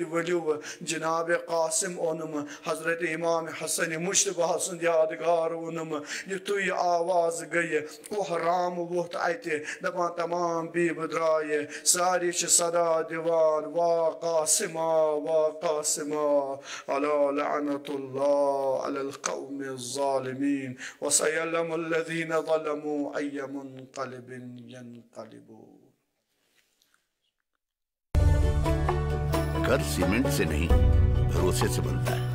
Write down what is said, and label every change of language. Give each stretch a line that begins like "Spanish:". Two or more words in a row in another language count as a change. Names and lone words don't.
Kashmiri: ؤلِو جناب قاسم اوٚنُم حضرت امام حسن مشتبہ سُنٛد یادگار اوٚنُم یُتھُے آواز گٔیہِ کوہرام ووٚتھ اَتہِ دپان تمام بیٖبہٕ درٛایہِ سارے چھِ صدا دِوان
Arabic: وا قاسما وا قاسما الا لعنة اللہ علی القوم الظالمین وسيعلم الذين ظلموا أي منقلب ينقلبون.
Urdu: گھر سیمنٹ سے نہیں بھروسے سے بنتا ہے.